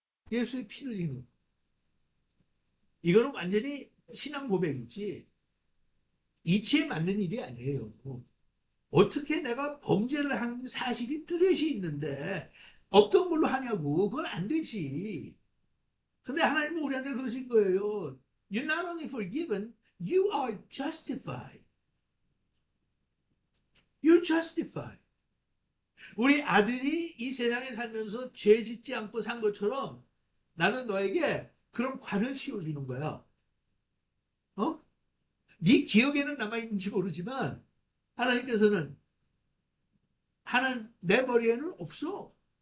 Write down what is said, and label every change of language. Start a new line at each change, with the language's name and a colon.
Korean: 예수의 피를 흘리는. 이거는 완전히 신앙 고백이지 이치에 맞는 일이 아니에요. 어떻게 내가 범죄를 한 사실이 뚜렷이 있는데 없던 걸로 하냐고. 그건 안 되지. 근데 하나님은 우리한테 그러신 거예요.
English: You're not only forgiven, you are justified. You're justified.
Korean: 우리 아들이 이 세상에 살면서 죄 짓지 않고 산 것처럼 나는 너에게 그런 관을 씌워주는 거야. 어? 네 기억에는 남아있는지 모르지만 하나님께서는 하나님 내 머리에는 없어.